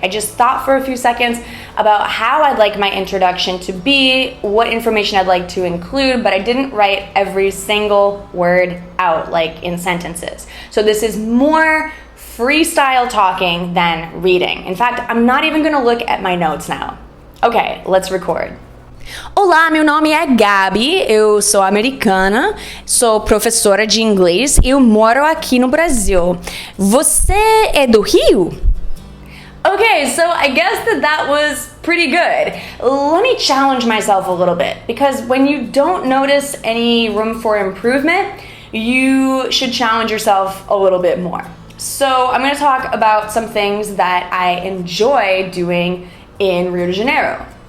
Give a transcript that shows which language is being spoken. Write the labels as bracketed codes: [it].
[en] I just thought for a few seconds about how I'd like my introduction to be, what information I'd like to include, but I didn't write every single word out like in sentences. So this is more freestyle talking than reading. In fact, I'm not even going to look at my notes now. Okay, let's record. [pt] Olá, meu nome é Gabi, eu sou americana, sou professora de inglês e eu moro aqui no Brasil. Você é do Rio? [en] Okay, so I guess that was pretty good. Let me challenge myself a little bit because when you don't notice any room for improvement, you should challenge yourself a little bit more. So I'm going to talk about some things that I enjoy doing in Rio de Janeiro.